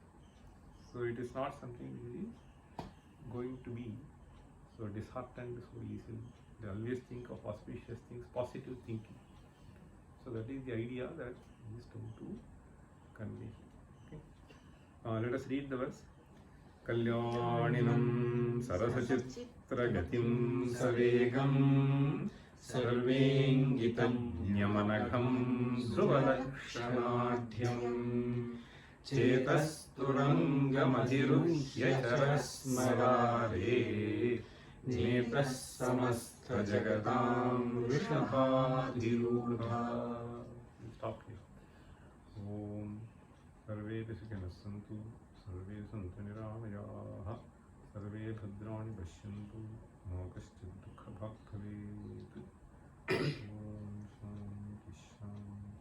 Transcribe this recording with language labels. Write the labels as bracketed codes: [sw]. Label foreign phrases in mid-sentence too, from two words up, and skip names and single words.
[en] So it is not something which is going to be so disheartened so easily. They always think of auspicious things, positive thinking. So that is the idea that he is trying to convey. Okay. Let us read the verse. [sa] कल्याणिनं सरसचित्र गतिं सवेगं सर्वेङ्गितं न्यमनघं ध्रुवलक्षणाढ्यं चेतस्तुरङ्गमधिरुह्य चरस्मरारे नेतस् समस्त जगतां वृषभाधिरूढ. [en] Stop here. [sa] ॐ सर्वे देशिकाः सन्तु सर्वे सन्तु निरामयाः सर्वे भद्राणि पश्यन्तु मा कश्चिद् दुःख भक्ति. ॐ शान्ति शान्ति.